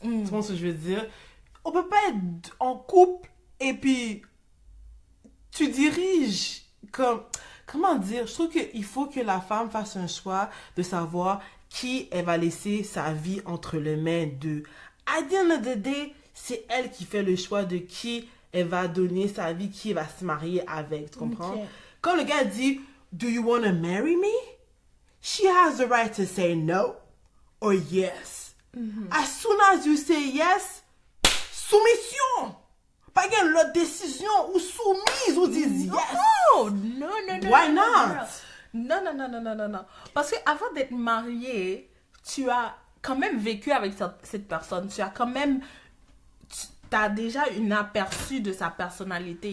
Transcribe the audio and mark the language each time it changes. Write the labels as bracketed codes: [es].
[fr] Tu comprends ce que je veux dire? On peut pas être en couple, et puis tu diriges comme... Comment dire? Je trouve qu'il faut que la femme fasse un choix de savoir qui elle va laisser sa vie entre les mains d'eux. À [en] the end of the day, [fr] c'est elle qui fait le choix de qui elle va donner sa vie, qui elle va se marier avec. Tu comprends? Ok. Quand le gars dit [en] « Do you want to marry me? » She has the right to say no or yes. As soon as you say yes, soumission! [fr] Pas qu'il l'autre décision ou soumise ou dit yes. Oh, non. [en] Why not? [fr] Non. Parce que avant d'être marié, tu as quand même vécu avec cette personne. Tu as quand même... Tu as déjà une aperçu de sa personnalité.